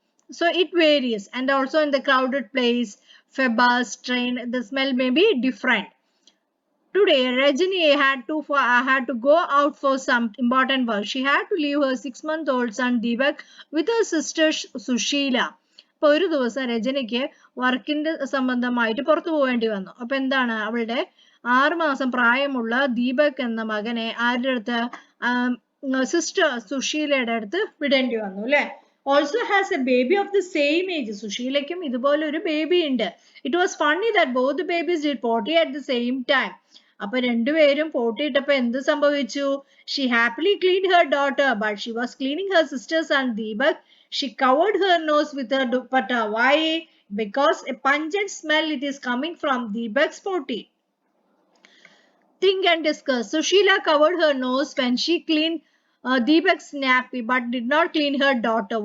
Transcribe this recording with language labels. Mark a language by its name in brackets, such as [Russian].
[English] So it varies, and also in the crowded place, bus, train, the smell may be different. Today, Rajini had to go out for some important work. She had to leave her 6-month-old son Deepak with her sister Sushila. [Malayalam] അപ്പോൾ ഒരു ദിവസം രജനിക്ക് വർക്കിന്റെ സംബന്ധമായിട്ട് പുറത്തു പോകേണ്ടി വന്നു. അപ്പൊ എന്താണ്, അവളുടെ 6 മാസം പ്രായമുള്ള ദീപക് എന്ന മകനെ ആരുടെ അടുത്ത്, സിസ്റ്റർ സുശീലയുടെ അടുത്ത് വിടേണ്ടി വന്നു അല്ലെ. [English] Also has a baby of the same age. [Malayalam] സുശീലയ്ക്കും ഇതുപോലെ ഒരു ബേബി ഉണ്ട്. [English] It was funny that both the babies did potty at the same time. [Malayalam] അപ്പൊ രണ്ടുപേരും potty ഇട്ടപ്പോ എന്ത് സംഭവിച്ചു? [English] She happily cleaned her daughter, but she was cleaning her sister's son Deepak. She covered her nose with her dupatta. Why? Because a pungent smell it is coming from Deepak's potty. Think and discuss. Sushila covered her nose when she cleaned Deepak's nappy but did not clean her daughter.